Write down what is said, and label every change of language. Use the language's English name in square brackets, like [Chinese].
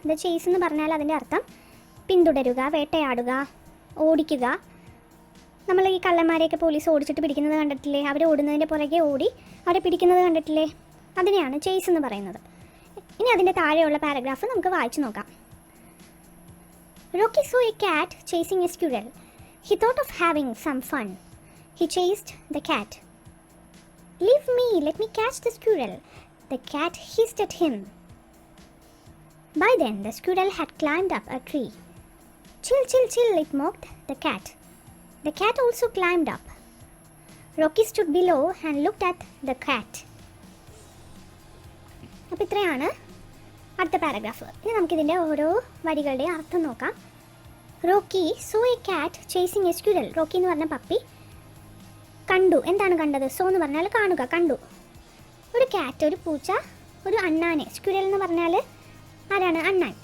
[Malayalam] The chase എന്ന് പറഞ്ഞാൽ അതിൻ്റെ അർത്ഥം പിന്തുടരുക, വേട്ടയാടുക, ഓടിക്കുക. നമ്മൾ ഈ കള്ളന്മാരെയൊക്കെ പോലീസ് ഓടിച്ചിട്ട് പിടിക്കുന്നത് കണ്ടിട്ടില്ലേ? അവർ ഓടുന്നതിൻ്റെ പുറകെ ഓടി അവരെ പിടിക്കുന്നത് കണ്ടിട്ടില്ലേ? അതിനെയാണ് ചേസ് എന്ന് പറയുന്നത്. ഇനി അതിൻ്റെ താഴെയുള്ള പാരഗ്രാഫ് നമുക്ക് വായിച്ചു നോക്കാം. [English] Rocky saw a cat chasing a squirrel. He thought of having some fun. He chased the cat. "Leave me, let me catch the squirrel." The cat hissed at him. By then, the squirrel had climbed up a tree. "Chill, chill, chill," it mocked the cat. The cat also climbed up. Rocky stood below and looked at the cat. [Malayalam] അപ്പോൾ ഇത്രയാണ് അടുത്ത paragraph. ഇനി നമുക്കിതിൻ്റെ ഓരോ വരികളുടെ അർത്ഥം നോക്കാം. [English] Rocky saw a cat chasing a squirrel. [Malayalam] റോക്കി എന്ന് പറഞ്ഞ പപ്പി കണ്ടു. എന്താണ് കണ്ടത്? സോ എന്ന് പറഞ്ഞാൽ കാണുക, കണ്ടു. ഒരു കാറ്റ്, ഒരു പൂച്ച, ഒരു അണ്ണാനെ, സ്ക്വിറൽ എന്ന് പറഞ്ഞാൽ ആരാണ്? അണ്ണാൻ.